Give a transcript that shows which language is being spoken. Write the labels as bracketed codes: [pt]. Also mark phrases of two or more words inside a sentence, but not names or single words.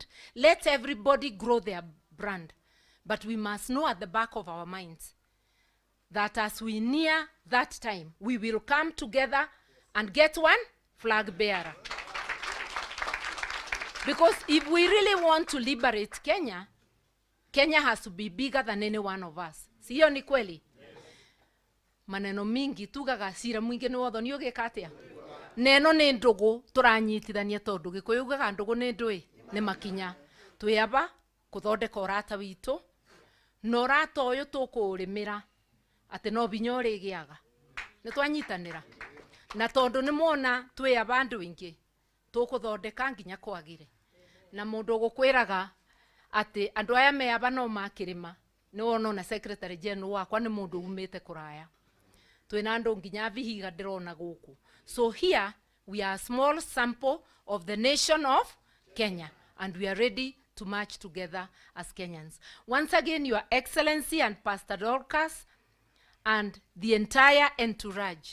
[en] Let everybody grow their brand. But we must know at the back of our minds that as we near that time, we will come together and get one flag bearer. Because if we really want to liberate Kenya, Kenya has to be bigger than any one of us. [sw] Siyo ni kweli? Yes. [ki] Maneno mingi tugaga sira mwingi ni wotho ni ugikatia. Neno ni ndugu turanyitithania tondu gikuyu ugaga ndugu ni ndui ni makinya. Tuyaba kuthondeka urata witu. No urata uyu tukurimira ati no binya urigiaga. Ni twanyitanira. Na tondu ni muona tuyaba andu ingi tukuthondeka nginya kwagire. Na mundu gukwiraga ati andu aya me aba no makirima ni wona na [en] secretary general [ki] wakwa ni mundu umite kuraya. Twina andu nginya vihiga ndirona guku. [en] So here we are a small sample of the nation of Kenya, and we are ready to march together as Kenyans. Once again, Your Excellency and Pastor Dorcas and the entire entourage,